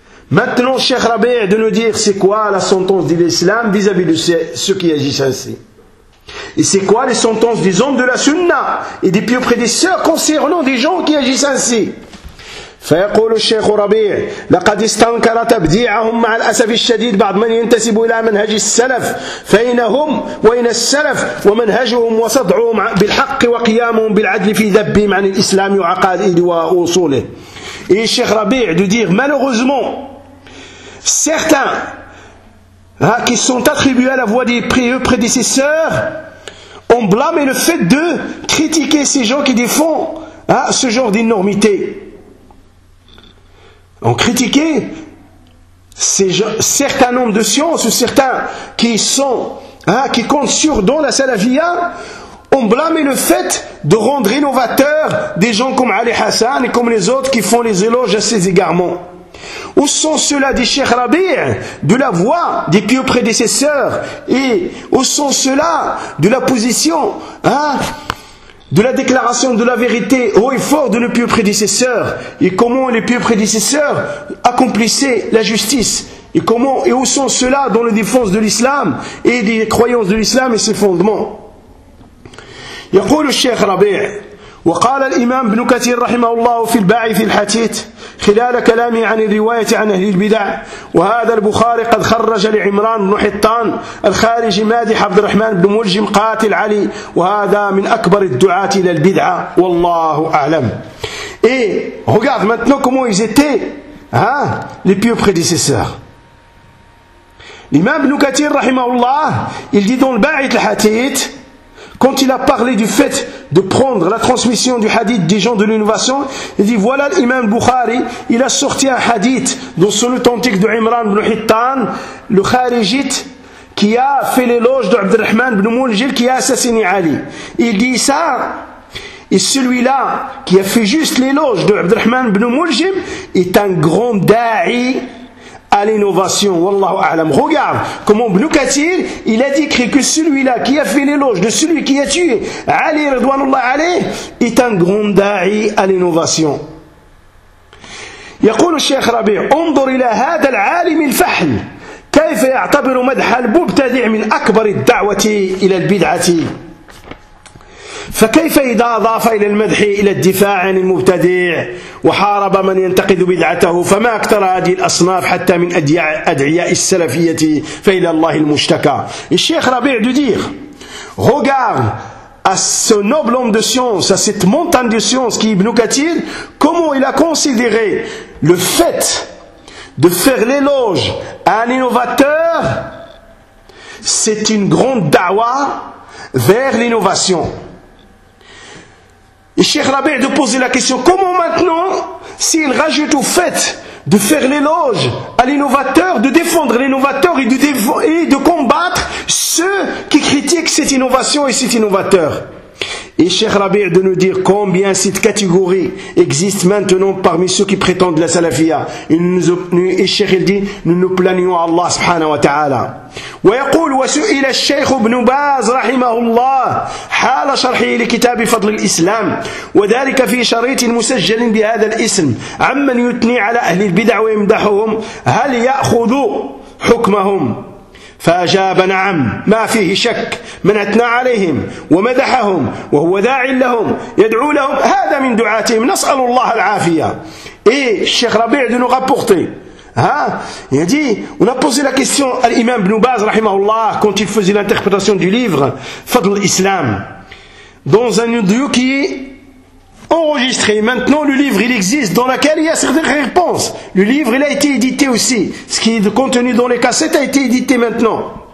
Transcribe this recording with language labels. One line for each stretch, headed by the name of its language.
French: Maintenant, Cheikh Rabi' de nous dire c'est quoi la sentence de l'islam vis-à-vis de ceux qui agissent ainsi. Et c'est quoi les sentences des hommes de la sunna et des pieux prédécesseurs concernant des gens qui agissent ainsi.
Arabic: فيقول الشيخ ربيع لقد استنكر تبديعهم مع الأسف الشديد بعض من ينتسب إلى منهج السلف فإن هم وإن السلف ومنهجهم وصدعهم بالحق وقيامهم بالعدل في ذبهم عن الإسلام وعقائده وأصوله.
French: Et الشيخ ربيع de dire malheureusement certains qui sont attribués à la voix des pieux prédécesseurs ont blâmé le fait de critiquer ces gens qui défendent ce genre d'énormité. Ont critiqué certains nombres de sciences ou certains qui comptent sur dans la salafia ont blâmé le fait de rendre innovateurs des gens comme Ali Hassan et comme les autres qui font les éloges à ces égarements. Où sont ceux-là, dit Cheikh Rabi', de la voix des pieux prédécesseurs? Et où sont ceux-là de la position, hein, de la déclaration de la vérité haut et fort de nos pieux prédécesseurs? Et comment les pieux prédécesseurs accomplissaient la justice? Et comment et où sont ceux-là dans la défense de l'islam et des croyances de l'islam et ses fondements?
Arabic: يقول الشيخ ربيع وقال الإمام ابن كثير رحمه الله في الباعث الحتيت خلال كلامه عن الرواية عن أهل البدع وهذا البخاري قد خرج لعمران بن حطان الخارج مادح عبد الرحمن بن ملجم قاتل علي وهذا من أكبر الدعاة إلى البدعة والله أعلم.
French: إيه regarde maintenant comment ils étaient les pieux prédécesseurs. L'imam ibn Kathir رحمه الله il dit dans le Ba'ith al-Hatith, quand il a parlé du fait de prendre la transmission du hadith des gens de l'innovation, il dit voilà l'imam Bukhari, il a sorti un hadith dans son authentique de Imran ibn Hittan, le kharijite qui a fait l'éloge d'Abdurrahman ibn Muljil qui a assassiné Ali. Il dit ça, et celui-là qui a fait juste l'éloge d'Abdurrahman ibn Muljil est un grand da'i à l'innovation, wallahu a'lam. Regarde comment Ibn Kathir, il a décrit que celui-là qui a fait l'éloge de celui qui a tué Ali Ridwanullah alayh est un grand da'i à l'innovation.
Arabic: يقول الشيخ ربيع انظر الى هذا العالم الفحل كيف يعتبر مدح المبتدع من اكبر الدعوة الى البدعة فكيف إذا أضاف إلى المدح إلى الدفاع عن المبتدع وحارب من ينتقد بدعته فما أكثر هذه الأصناف حتى من أدعياء السلفية فإلى الله المشتكى.
French: الشيخ ربيع دو دير regarde à ce noble homme de science, à cette montagne de science qui est Ibn Kathir, comment il a considéré le fait de faire l'éloge à un innovateur, c'est une grande dawa vers l'innovation. Et Cheikh Rabi' de poser la question, comment maintenant, s'il rajoute au fait de faire l'éloge à l'innovateur, de défendre l'innovateur et de combattre ceux qui critiquent cette innovation et cet innovateur? Et Cheikh Rabi' de nous dire combien cette catégorie existe maintenant parmi ceux qui prétendent la salafia. Et Cheikh il dit, nous nous plaignons à Allah subhanahu wa ta'ala.
Arabic: ويقول وسئل الشيخ ابن باز رحمه الله حال شرحه لكتاب فضل الإسلام وذلك في شريط مسجل بهذا الاسم عمن يثني على أهل البدع ويمدحهم هل يأخذ حكمهم؟ فأجاب نعم ما فيه شك من أثنى عليهم ومدحهم وهو داع لهم يدعو لهم هذا من دعاتهم نسأل الله العافية.
French: إيه الشيخ ربيع دون غبوغتي il a dit, on a posé la question à l'imam Ibn Baz rahimahullah quand il faisait l'interprétation du livre Fadl Islam dans un audio qui est enregistré, maintenant le livre il existe dans lequel il y a certaines réponses, le livre il a été édité aussi, ce qui est contenu dans les cassettes a été édité maintenant,